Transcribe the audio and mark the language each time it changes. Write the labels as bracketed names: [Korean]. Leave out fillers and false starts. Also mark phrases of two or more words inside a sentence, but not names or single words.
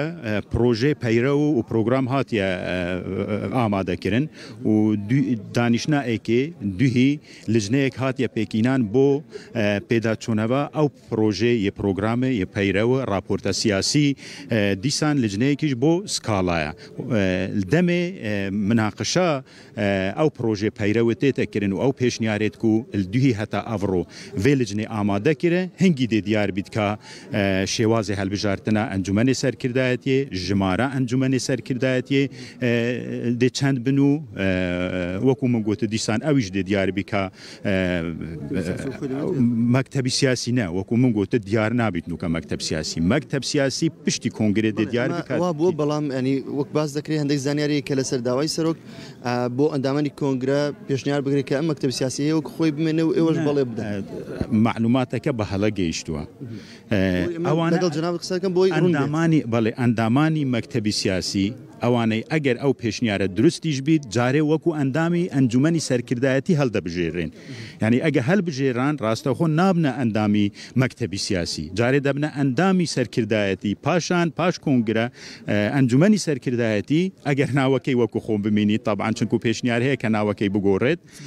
[Kurdish] پرۆژێ پەیرەوە و پرۆگرام هاتیە ئامادەکردن و دانیشنائێکێ دوهی لجنەیەک هاتیە پێکینان بۆ پێداچوونەوە ئەو پرۆژێ یە پرۆگرامە یە پەیرەوە راپۆرتە سیاسی دیسان لجنەیەکیش بۆ سکاڵایە دەمێ مناقشە ئەو پرۆژێ پەیرەوە تێتەکردن و ئەو پێشنیارێت و دوهی هەتا ئەڤڕۆ vê lijnê amade kire hingî dê diyar bît ka şêwazê helbijartina encûmenê serkirdayetiyê jimara encûmenê serkirdayetiyê dê çend bin û wekû min gotu dîsan ew jî dê diyar bî ka mektebî siyasî ne wekû min gotu diyar nabît nûka mekteb siyasî mekteb siyasî piştî kongrê dê diyar bî ka [Central Kurdish] بۆ بەڵام ینی وەک باز دەکرێت هەندێک زانیاری کە لەسەر داوای سەرۆک بۆ ئەندامانی کۆنگرە پێشنیار بگرێت کە ئەم مەکتەب سیاسی هەیە وەک خۆی بمێنێ و ئێوەش بەڵێ بدەن معلوماتەکە بە هەڵە گەیشتووە لەگەڵ جەناب قسەکەم بۆی ئەندامانی بەڵێ ئەندامانی مەکتەبی سیاسی ئەوانەی ئەگەر ئەو پێشنیارە دروستیش بیت جارێ وەکو ئەندامی ئەنجومەنی سەرکردایەتی هەڵدەبژێڕێن یعنی ئەگە هەلبژێران ڕاستەخۆ نابنە ئەندامی مەکتەبی سیاسی جارێ دەبنە ئەندامی سەرکردایەتی پاشان پاش کۆنگرە ئەنجومەنی سەرکردایەتی ئەگەر ناوەکەی وەکو خۆم بمینیت طبعاً چونکو پێشنیار هەیە کە ناوەکەی بگۆڕێت